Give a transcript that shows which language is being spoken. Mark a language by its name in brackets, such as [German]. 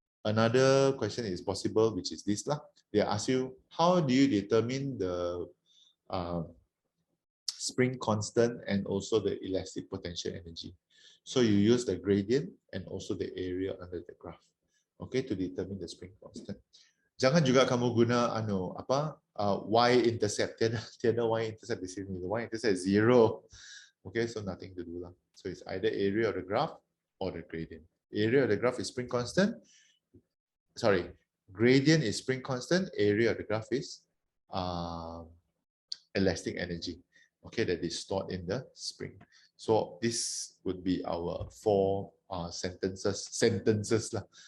[English] Another question is possible, which is this lah. They ask you, how do you determine the spring constant and also the elastic potential energy? So you use the gradient and also the area under the graph, okay, to determine the spring constant. [Malay] Jangan juga kamu guna y-intercept. Tiada y-intercept di sini. [English] The y-intercept is 0. Okay, so nothing to do lah. So it's either area of the graph or the gradient. Area of the graph is spring constant. Sorry, gradient is spring constant. Area of the graph is elastic energy. Okay, that is stored in the spring. So this would be our 4 sentences lah.